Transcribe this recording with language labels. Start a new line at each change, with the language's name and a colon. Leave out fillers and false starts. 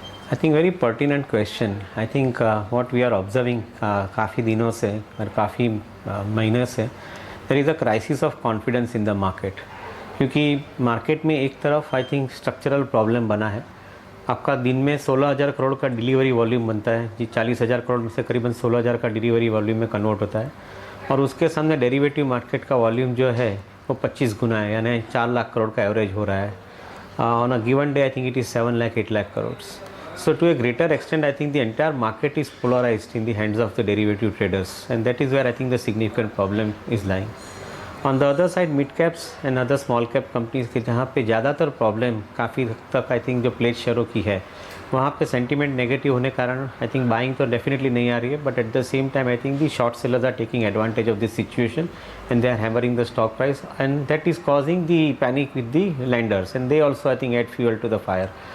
English: I think very pertinent question. I think what we are observing
Hindi: काफ़ी दिनों से और काफ़ी महीने से
English: there is a crisis of confidence in the market.
Hindi: क्योंकि मार्केट में एक तरफ
English: I think
Hindi: स्ट्रक्चरल प्रॉब्लम बना है। आपका दिन में 16,000 करोड़ का डिलीवरी वॉल्यूम बनता है जी, 40,000 करोड़ में से करीबन 16,000 का डिलीवरी वॉल्यूम में कन्वर्ट होता है, और उसके सामने डेरिवेटिव मार्केट का वॉल्यूम जो है वो 25 गुना है, यानी 4 लाख करोड़ का एवरेज हो रहा है।
English: On a given day, I think it is 7 lakh, 8 lakh crores. So to a greater extent, I think the entire market is polarized in the hands of the derivative traders, and that is where I think the significant problem is lying. On the other side, mid caps and other small cap companies
Hindi: के जहाँ पे ज़्यादातर problem काफ़ी हद तक I think जो pledge शेयरों की है, वहाँ पे सेंटीमेंट नेगेटिव होने के कारण आई थिंक बाइंग तो डेफिनेटली नहीं आ रही है,
English: But at the same time I think the short sellers are taking advantage of this situation and they are hammering the stock price, and that is causing the panic with the lenders, and they also I think add fuel to the fire.